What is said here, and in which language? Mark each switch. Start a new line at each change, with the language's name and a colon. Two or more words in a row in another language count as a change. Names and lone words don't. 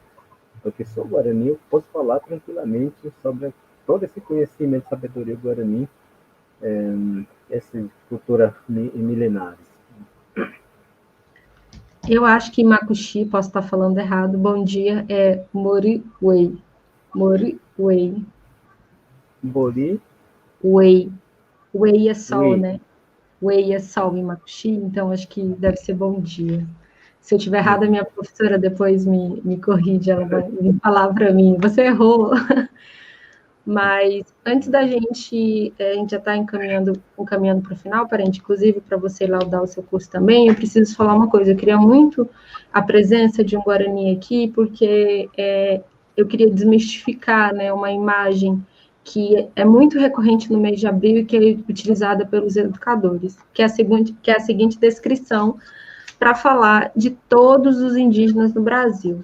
Portuguese: Porque sou Guarani, eu posso falar tranquilamente sobre todo esse conhecimento, sabedoria Guarani, essa cultura milenares. Eu acho que Makushi, posso estar falando errado, bom dia, é Moriwei. Moriwei. Bori. Wei. Wei é sol, Ui. né? Wei é sol em Makushi, então acho que deve ser bom dia. Se eu estiver errada, a minha professora depois me corrige, ela vai me falar para mim, você errou. Mas antes da gente, a gente já está encaminhando para o final, parente, inclusive para você laudar o seu curso também, eu preciso falar uma coisa, eu queria muito a presença de um Guarani aqui, porque eu queria desmistificar, né, uma imagem que é muito recorrente no mês de abril e que é utilizada pelos educadores, que é a seguinte descrição para falar de todos os indígenas do Brasil.